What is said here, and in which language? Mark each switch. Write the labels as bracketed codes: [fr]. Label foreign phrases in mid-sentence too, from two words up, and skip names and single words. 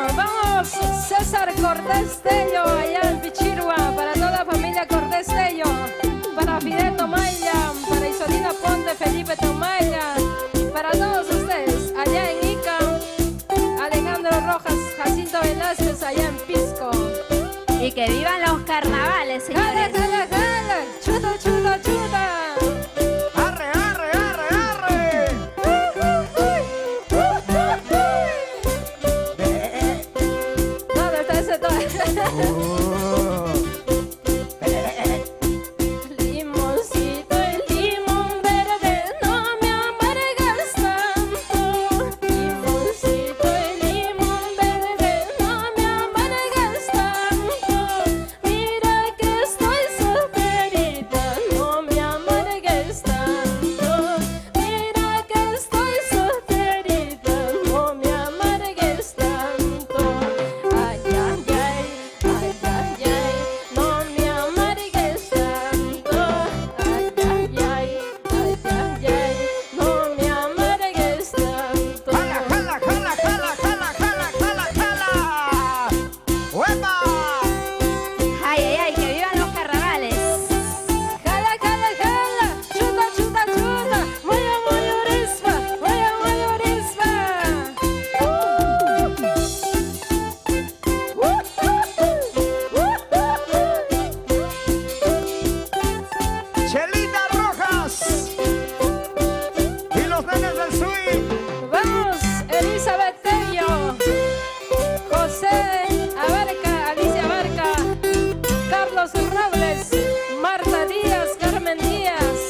[es] Vamos, César Cortés Tello, allá en Pichirua, para toda la familia Cortés Tello, para Fidel Tomaya, para Isolina Ponte, Felipe Tomaya, para todos ustedes, allá en Ica, Alejandro Rojas, Jacinto Velázquez, allá en Pisco. Y que vivan los carnavales, ¡Jala, señores. jala, jala! ¡Chuta, chuta, chuta! ¡Arre, arre, arre, arre! ¿Dónde está ese tono? Limoncito y limón verde, no me amargas tanto. Limoncito y limón verde, no me amargas tanto. Mira que estoy solterita, no me amargues tanto. Mira que estoy solterita, no me amargues tanto. Ay, ay, ay, ay, ay, ay, no me amargues tanto. Ay, ay, ay, ay, ay, ay, no me amargues tanto. ¡Jala, jala, jala, jala, jala, jala, jala, jala! ¡Uepa! Ay, ay, ay, que vivan los carnavales. Jala, jala, jala, chuta, chuta, chuta, [qu] moya, moya, orispa, moya, moya, orispa. [es] ¡Chelita Rojas! ¡Y los nenes del swing! Vamos, Elizabeth Tello, José Abarca, Alicia Abarca, Carlos Robles, Marta Díaz, Carmen Díaz.